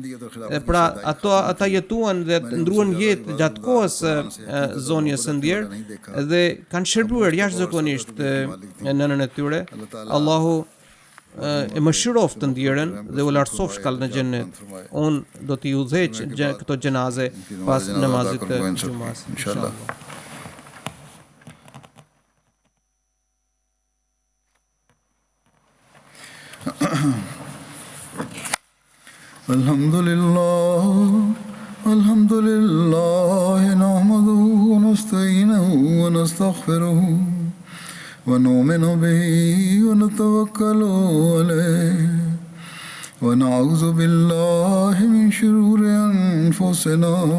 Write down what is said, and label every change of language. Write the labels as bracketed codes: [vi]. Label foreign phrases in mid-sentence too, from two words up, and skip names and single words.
[sq] Pra ata jetuan dhe ndruan jetë gjatë kohës zonjës së Ndjer dhe kanë shërbuar jashtëzakonisht nënën e tyre. Allahu e mëshiroft të Ndjerën dhe u lartësoft shkallën në xhenet. Unë do t'i udhëheq këto xhenaze pas namazit të xumas, inshallah. [ar] الحمد لله، نحمده ونستعينه ونستغفره ونؤمن به ونتوكل عليه ونعوذ بالله من شرور أنفسنا